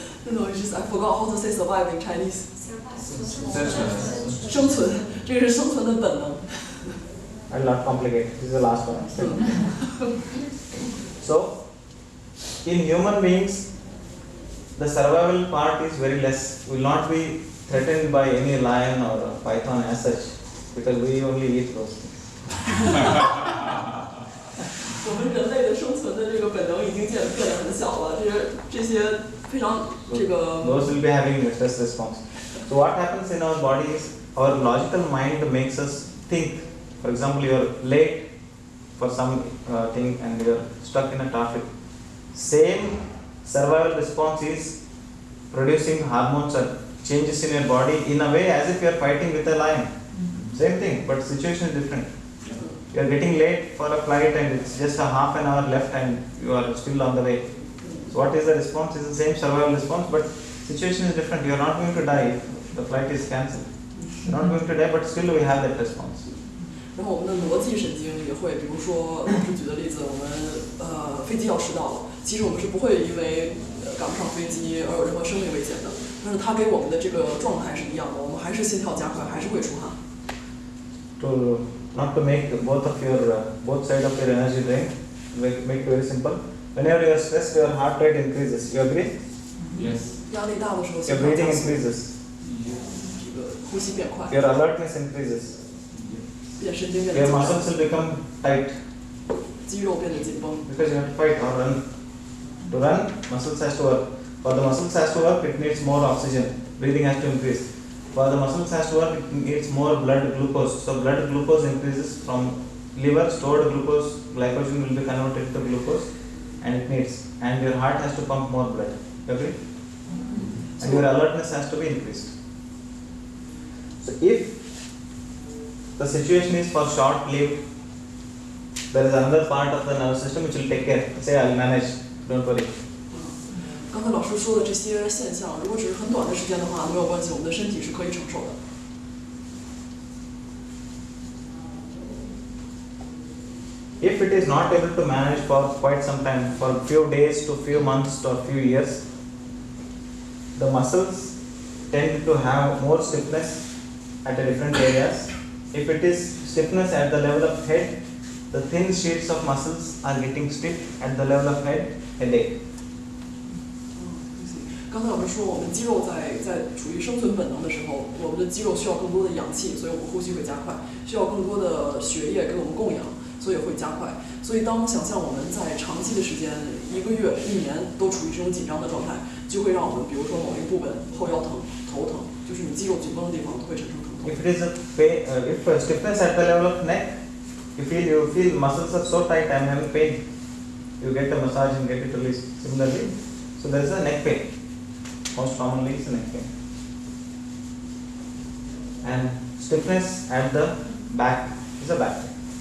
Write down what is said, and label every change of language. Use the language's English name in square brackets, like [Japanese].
[English] ？No, it's just I forgot how to say survive in Chinese. [Chinese] 生存。生存，这个是生存的本能。 [English] I'll not complicate. This is the last one. So, in human beings, the survival part is very less. We will not be threatened by any lion or a python as such, because we only eat those things. [Chinese] 我们人类的生存的这个本能已经变得很小了，这些非常这个。 [English] Those will be having a stress response. So what happens in our body is our logical mind makes us think. For example, you are late for some thing and you are stuck in a traffic. Same survival response is producing hormones or changes in your body in a way as if you are fighting with a lion. Same thing, but situation is different. You are getting late for a flight and it's just a half an hour left and you are still on the way. So what is the response? It's the same survival response, but situation is different. You are not going to die if the flight is cancelled. You are not going to die, but still we have that response. [Chinese] 然后我们的逻辑神经也会，比如说老师举的例子，我们飞机要迟到了，其实我们是不会因为赶不上飞机而有任何生命危险的，但是它给我们的这个状态是一样的，我们还是心跳加快，还是会出汗。 [English] Not to make both sides of your energy drain, make it very simple. Whenever you are stressed, your heart rate increases. You agree? Yes. [Chinese] 压力大的时候， [English] Your breathing increases. [Chinese] 这个呼吸变快， [English] Your alertness increases. [Chinese] 变神经变 [English] Your [Chinese] 得紧 [English] muscles [Chinese] 张， [English] will become tight [Chinese] 肌肉变得紧绷。 [English] because you have to fight or run. To run, muscles has to work. For the muscles has to work, it needs more oxygen. Breathing has to increase. For the muscles has to work, it needs more blood glucose. So blood glucose increases from liver, stored glucose, glycogen will be converted to glucose, and it needs. And your heart has to pump more blood. You agree? And your alertness has to be increased. So if the situation is for short-lived, there is another part of the nervous system which will take care. Say, I'll manage. Don't worry. [Chinese] 刚才老师说的这些现象，如果只是很短的时间的话，没有关系，我们的身体是可以承受的。 [English] If it is not able to manage for quite some time, for a few days to few months to a few years, the muscles tend to have more stiffness at the different areas. If it is stiffness at the level of head, the thin sheets of muscles are getting stiff at the level of head, headache. [Chinese] 刚才老师说，我们肌肉在处于生存本能的时候，我们的肌肉需要更多的氧气，所以我们呼吸会加快；需要更多的血液给我们供氧，所以会加快。所以当想象我们在长期的时间，1个月、1年都处于这种紧张的状态，就会让我们，比如说某一部分后腰疼、头疼，就是你肌肉紧绷的地方都会产生疼痛。 [English] If it is a pain, if stiffness at the level of neck, you feel muscles are so tight, I am having pain. You get a massage and get it released. Similarly, so there is a neck pain. Most commonly is neck pain. And stiffness at the back is a back pain.